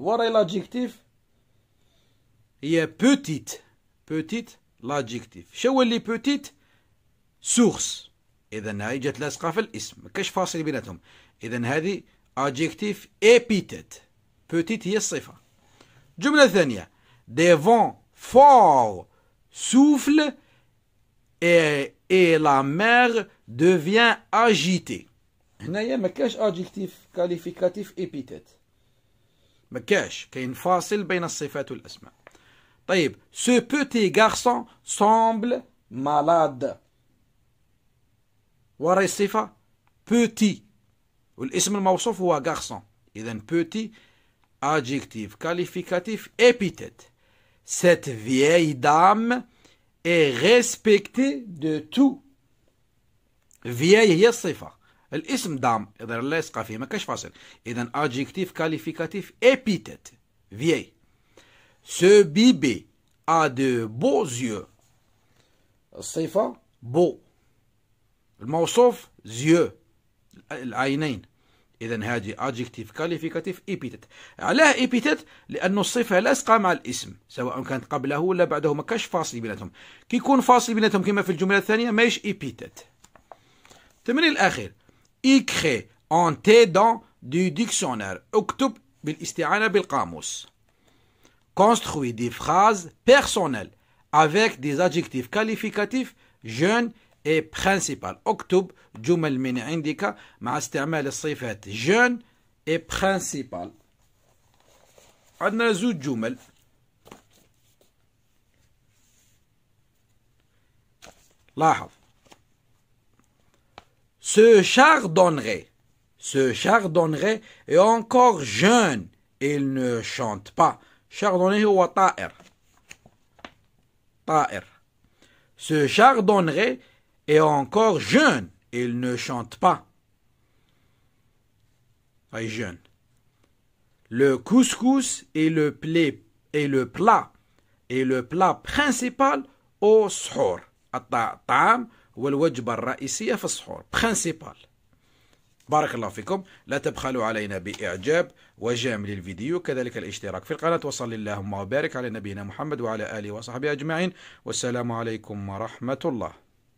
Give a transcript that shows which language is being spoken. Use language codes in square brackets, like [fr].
[fr] وراي l'adjectif هي petite l'adjectif. [ar] شو اللي petite source. إذن هاي جت لاصقة في الاسم. ما كاش فاصل بيناتهم. إذن هذه adjectif épithète. petite هي الصفة. جملة ثانية. [fr] Des vents forts soufflent et la mer devient agitée. [ar] هنايا ما كاش adjectif qualificatif épithète. ما كاش. كاين فاصل بين الصفات والأسماء. طيب. [fr] Ce petit garçon semble malade. [ar] وراي الصفة petit والاسم الموصوف هو garçon. إذن [fr] petit adjectif qualificatif épithète. Cette vieille dame est respectée de tout. [ar] vieille هي الصفة. الاسم دام إذا لا يسقى فيه ما كاش فاصل. [fr] إذن adjectif qualificatif épithète. vieille. Ce bébé a de beaux yeux. [ar] الصفة beau. الموصوف yeux العينين. إذن هذه [fr] adjectif qualificatif épithète. [ar] علاه épithète لأنه الصفة لاصقة مع الاسم سواء كانت قبله ولا بعده. ما كاش فاصل بيناتهم. كي يكون فاصل بيناتهم كما في الجملة الثانية ماهيش épithète. التمرين الأخير. [fr] écris en t'aidant du dictionnaire. [ar] اكتب بالاستعانة بالقاموس. [fr] construis des phrases personnelles avec des adjectifs qualificatifs jeune et principal. [ar] اكتب جمل من عندك مع استعمال الصفات jeune et principal. عندنا زوج جمل. لاحظ. [fr] Ce chardonneret est encore jeune. Il ne chante pas. [ar] chardonneret هو طائر. [fr] Ce chardonneret est encore jeune. Il ne chante pas. Très jeune. Le couscous est le plat principal au سحور. [ar] الطعام والوجبة الرئيسية في السحور. principal. بارك الله فيكم. لا تبخلوا علينا بإعجاب وجامل الفيديو كذلك الاشتراك في القناة. وصل اللهم وبارك على نبينا محمد وعلى آله وصحبه أجمعين. والسلام عليكم ورحمة الله.